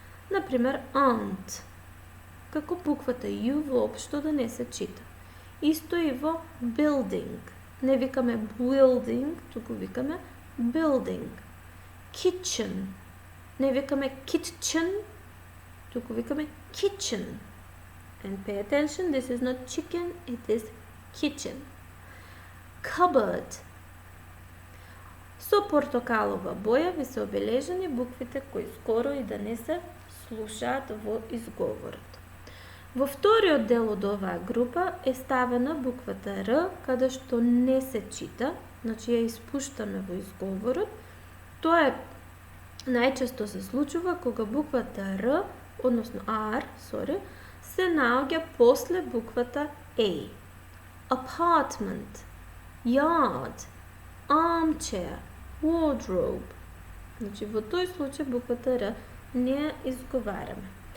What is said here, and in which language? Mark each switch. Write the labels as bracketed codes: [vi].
[mk] Например, aunt, како буквата U воопшто да не се чита. Исто и во building. Не викаме building, туку викаме building. [en] Kitchen. [mk] Не викаме kitchen, туку викаме kitchen. [en] And pay attention, this is not chicken, it is kitchen. Cupboard. [mk] Со портокалова боја ви се обележани буквите кои скоро и да не се слушаат во изговорот. Во вториот дел од оваа група е ставена буквата Р, каде што не се чита, значи ја испуштаме во изговорот. Тоа е најчесто се случува кога буквата Р odnosno R, se naoѓа после буквата A. [en] Apartment, yard, armchair, wardrobe. [mk] Значи, во тој случај буквата Р не ја изговараме.